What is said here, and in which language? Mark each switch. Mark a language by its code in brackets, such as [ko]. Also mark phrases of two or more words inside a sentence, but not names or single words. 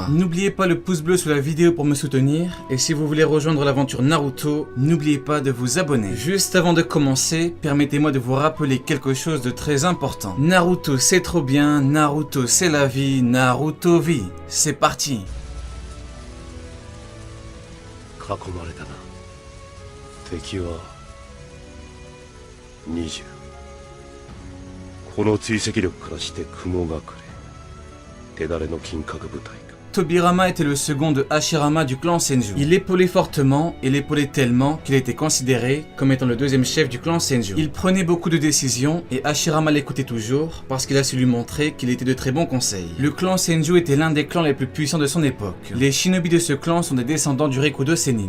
[fr] N'oubliez pas le pouce bleu sous la vidéo pour me soutenir et si vous voulez rejoindre l'aventure Naruto, n'oubliez pas de vous abonner. Juste avant de commencer, permettez-moi de vous rappeler quelque chose de très important. Naruto c'est trop bien, Naruto c'est la vie, Naruto vie. C'est parti. [ja] 囲まれたな。敵は20。この追跡力からして雲隠れ。手だれの金閣部隊か。 [fr] Tobirama était le second de Hashirama du clan Senju. Il épaulait fortement et l'épaulait tellement qu'il était considéré comme étant le deuxième chef du clan Senju. Il prenait beaucoup de décisions et Hashirama l'écoutait toujours parce qu'il a su lui montrer qu'il était de très bons conseils. Le clan Senju était l'un des clans les plus puissants de son époque. Les shinobi de ce clan sont des descendants du Rikudo Sennin.